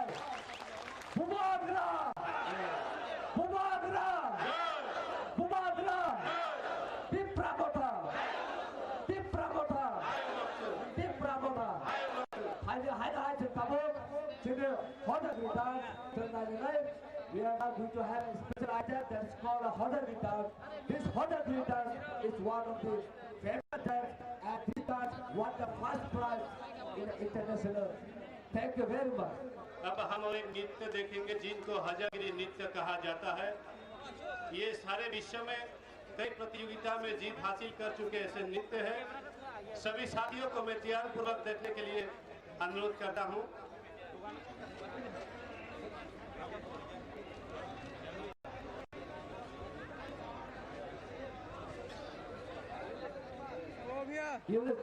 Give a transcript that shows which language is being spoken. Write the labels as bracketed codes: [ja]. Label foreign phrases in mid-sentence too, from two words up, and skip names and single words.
[id] Bubar gerak. Bubar gerak. Bubar gerak. Tim Pramota. Tim Pramota. Tim Pramota. Hai Tabuk. Sini Hodder Guitar. [en] Tonight we are now going to have a special item that is called a Hodder Guitar. This Hodder Guitar is one of the favorite types and this type won the first prize in the international. Thank you very much. [hi] अब हम एक नृत्य देखेंगे जिनको हजागिरी नृत्य कहा जाता है। ये सारे विश्व में कई प्रतियोगिता में जीत हासिल कर चुके ऐसे नृत्य हैं। सभी साथियों को मैं त्याग पूर्वक देखने के लिए अनुरोध करता हूँ। [en] You will